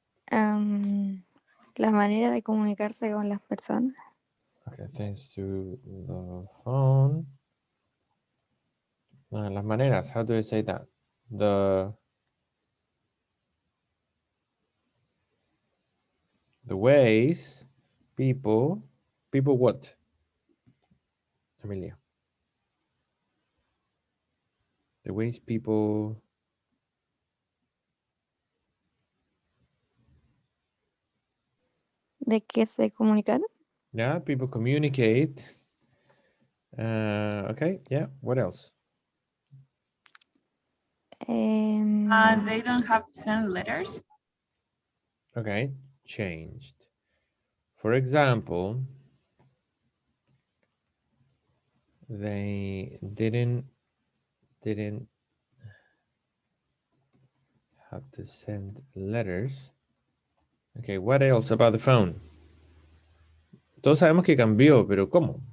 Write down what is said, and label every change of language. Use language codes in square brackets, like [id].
[es] La manera de comunicarse con las personas. [en] Okay, thanks to the phone. [es] Las maneras, [en] how do you say that? The ways people what? Emilia. The ways people [es] ¿De qué se comunicaron? [en] yeah, people communicate. Okay, yeah, what else? They don't have to send letters. Okay, changed. For example, they didn't have to send letters. Okay, what else about the phone? [es] Todos sabemos que cambió, pero ¿cómo?